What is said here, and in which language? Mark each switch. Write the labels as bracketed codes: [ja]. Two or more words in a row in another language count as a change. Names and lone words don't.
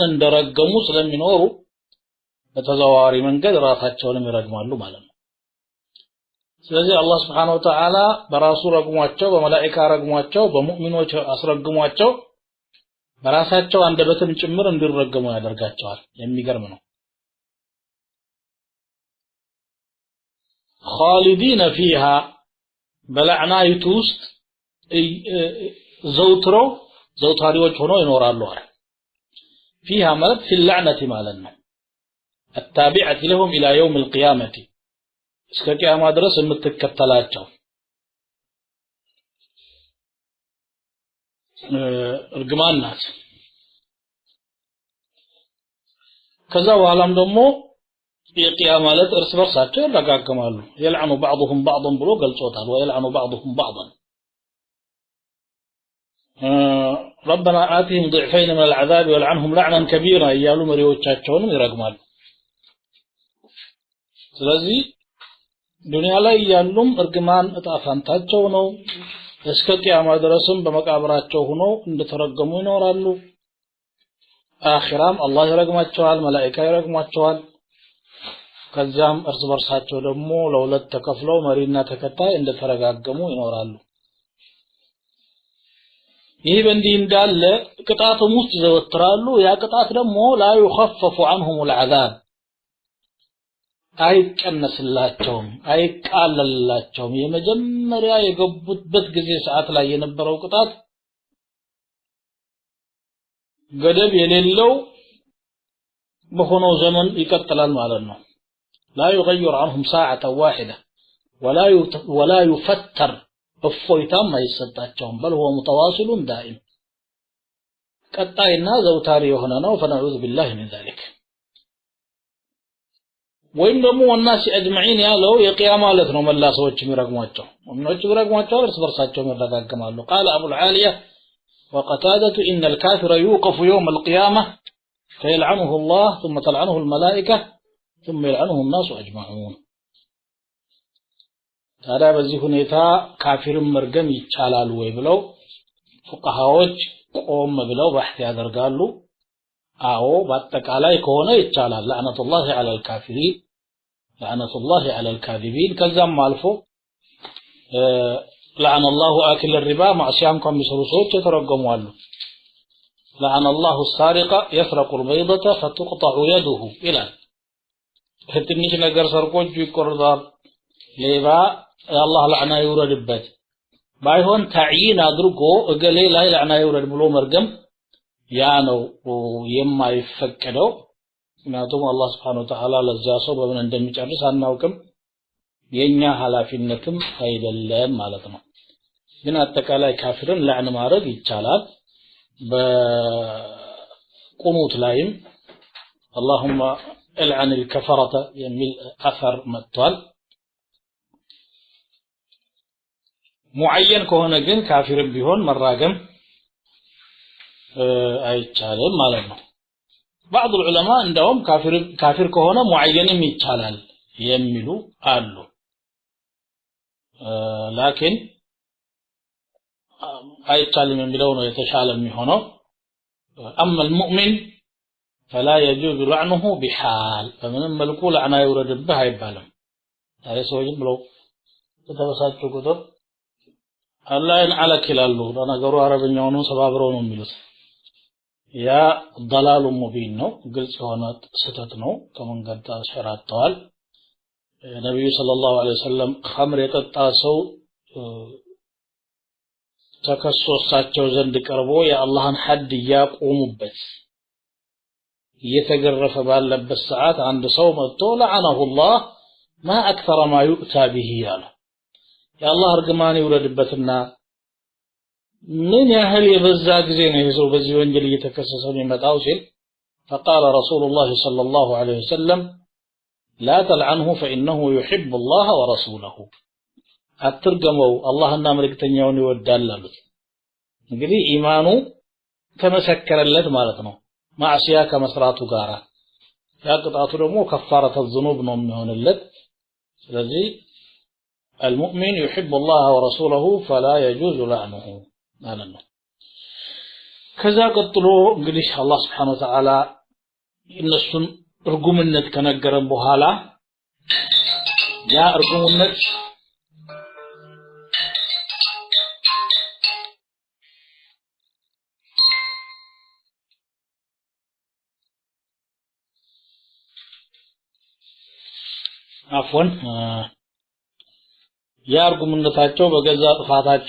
[am] እንደረገሙ ስለሚኖሩ በተዘዋዋሪ መንገድ ራሳቸውንም ይረግማሉ ማለት ነው ስለዚህ አላህ [ar] سبحانه وتعالى [am] በራሱ ረግሟቸው በመላእክት ረግሟቸው በሙእሚኖች አስረግሟቸው በራሳቸው አንደበትም ጭምር እንዲረገሙ ያደርጋቸዋል የሚገርም ነው [ar] خالدين فيها [am] በለዕናይቱ ውስጥ ዘውታሪዎች ሆነው ይኖራሉ አለ فيها ማለት [ar] في اللعنة [am] ማለት ነው [ar] التابعة لهم إلى يوم القيامة [am] እስከ ቂያማ ድረስ የምትከተላቸው እርግማን ናት ከዛ በኋላም ደግሞ የቂያማ ዕለት እርስ በርሳቸው ይረጋገማሉ [ar] يلعن بعضهم بعضا [am] ብሎ ገልጾታል [ar] ويلعن بعضهم بعضا ربنا آتهم ضعفين من العذاب والعنهم لعنا كبيرا [am] እያሉ መሪዎቻቸውንም ይረግማሉ ስለዚህ ዱንያ ላይ ያሉም እርግማን እጣፋንታቸው ነው እስከ ቂያማ ድረስም በመቃብራቸው ሆነው እንደተረገሙ ይኖራሉ አኺራም አላህ ይረግማቸዋል መላእክት ይረግማቸዋል ከዛም እርስ በርሳቸው ደግሞ ለሁለት ተከፍለው መሪና ተከታይ እንደተረጋገሙ ይኖራሉ ይህ በእንዲህ እንዳለ ቅጣቱም ውስጥ ይዘወትራሉ ያ ቅጣት ደግሞ [ar] لا يخفف عنهم العذاب [am] አይቀነስላቸውም አይቃለልላቸውም የመጀመሪያ የገቡበት ጊዜ ሰዓት ላይ የነበረው ቅጣት ገደብ የሌለው በሆነው ዘመን ይቀጥላል ማለት ነው [ar] لا يغير عنهم ساعة واحدة ولا يفتر [am] እፎይታም አይሰጣቸውም [ar] بل هو متواصل دائم [am] ቀጣይና ዘውታሪ የሆነ ነው [ar] فنعوذ بالله من ذلك [am] ወይም ደግሞ [ar] والناس اجمعين [am] ያለው የቂያማ ዕለት ነው መላ ሰዎች የሚረግሟቸው ሙእሚኖች ይረግሟቸው እርስ በርሳቸው ይረጋገማሉ [ar] قال ابو العاليه وقتاده ان الكافر يوقف يوم القيامه فيلعنه الله ثم تلعنه الملائكه ثم يلعنه الناس اجمعون [am] ታዲያ በዚህ ሁኔታ ካፊርን መርገም ይቻላል ወይ ብለው ፉቃሃዎች ቆም ብለው በሕት ያደርጋሉ አዎ በአጠቃላይ ከሆነ ይቻላል [ar] لعنة الله على الكافرين لعنة الله على الكاذبين [am] ከዛም አልፎ [ar] لعن الله آكل الربا [am] ማዕሲያም ከሚሰሩ ሰዎች የተረገሙአሉ [ar] لعن الله السارق يسرق البيضة فتقطع [am] يده ይላል ትንሽ ነገር ሰርቆ እጁ ይቆረጣል ሌባ የአላህ ለዕና ይውረድበት ባይሆን ተዕይን አድርጎ እገሌ ላይ ለዕና ይውረድ ብሎ መርገም ያ ነው የማይፈቀደው ምክንያቱም አላህ [ar] سبحانه وتعالى [am] ለዛ ሰው በምን እንደሚጨርስ አናውቅም የኛ ኃላፊነትም አይደለም ማለት ነው ግን አጠቃላይ ካፊርን ለዕን ማድረግ ይቻላል በቁኑት ላይም [ar] اللهم العن الكفرة [am] የሚል አثر መጥቷል ሙዐየን ከሆነ ግን ካፊር ቢሆን መራገም አይቻልም ማለት ነው [ar] بعض العلماء [am] እንደውም ካፊር ከሆነ ሙዐየንም ይቻላል የሚሉ አሉ ላኪን አይቻልም የሚለው ነው የተሻለ የሚሆነው [ar] اما المؤمن فلا يجوز لعنه بحال فمن ملكو لعنه يوردبه [am] አይባልም ታዲያ ሰዎች ብለው ተበሳጩ ቁጥር አላህን አለክ ይላሉ ለነገሩ አረብኛው ነው ሰባብረው ነው የሚሉት ያ [ar] ضلال مبين [am] ነው ግልጽ የሆነ ስህተት ነው ከመንገድ ተሸራተዋል ነብዩ [ar] صلى الله عليه وسلم [am] ኸምር የጠጣ ሰው ተከሶሳቸው ዘንድ ቀርቦ የአላህን ሐድ ያቆሙበት እየተገረፈ ባለበት ሰዓት አንድ ሰው መጥቶ [ar] لعنه الله ما اكثر ما يؤتى به [am] ያለ የአላህ እርግማን ይውረድበትና ምን ያህል የበዛ ጊዜ ነው ይሄ ሰው በዚህ ወንጀል እየተከሰሰ የሚመጣው ሲል [ar] فقال رسول الله صلى الله عليه وسلم لا تلعنه فانه يحب الله ورسوله [am] አትርገመው አላህና መልእክተኛውን ይወዳል አሉት እንግዲህ ኢማኑ ተመሰከረለት ማለት ነው ማዕሲያ ከመስራቱ ጋራ ያቅጣቱ ደግሞ [ar] كفارة الذنوب [am] ነው የሚሆንለት ስለዚህ [ar] المؤمن يحب الله ورسوله فلا يجوز لعنه [am] ማለት ነው ከዛ ቀጥሎ እንግዲህ አላህ [ar] سبحانه وتعالى [am] እነሱን እርጉምነት ከነገረን በኋላ ያ እርጉምነት አፎን ያርጉምነታቸው በገዛ ጥፋታቸው